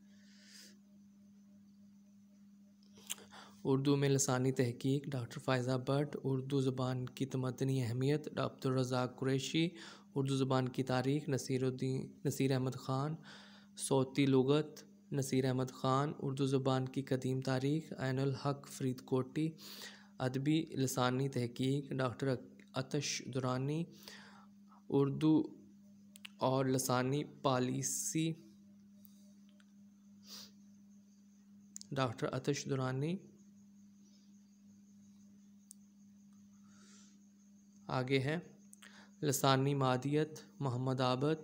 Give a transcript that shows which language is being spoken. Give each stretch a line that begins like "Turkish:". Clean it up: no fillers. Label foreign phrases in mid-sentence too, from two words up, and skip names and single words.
Urdu: اردو میں لسانی تحقیق ڈاکٹر فائزہ بھٹ. اردو زبان کی تمدنی اہمیت عبد الرزاق قریشی. اردو زبان کی تاریخ نصیر احمد خان. صوتی لغت نصیر احمد خان. اردو زبان کی قدیم تاریخ عین الحق فریدکوٹی. ادبی لسانی تحقیق ڈاکٹر عطش درانی. اردو اور لسانی پالیسی ڈاکٹر عطش درانی. آگے ہے لسانی مادیت محمد عابد.